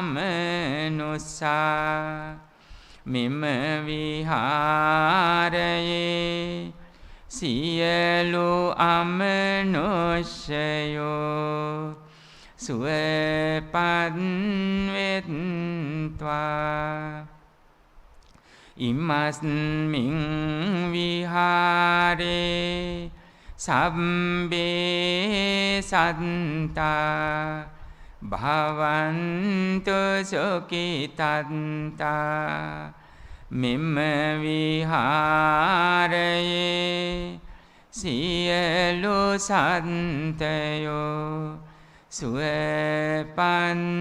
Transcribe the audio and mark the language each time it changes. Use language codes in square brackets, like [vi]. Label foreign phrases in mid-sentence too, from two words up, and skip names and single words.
[si] අමනුස්සා මෙම විහාරයේ සියලු අමනුෂ්‍යයෝ සුවපත් වෙත්වා [pi] ඉමස්මින් විහාරේ සබ්බේ සත්තා භවන්තු සුඛිතත්තා [si] මෙම විහාරයේ සියලු සත්ත්වයෝ සුවපත්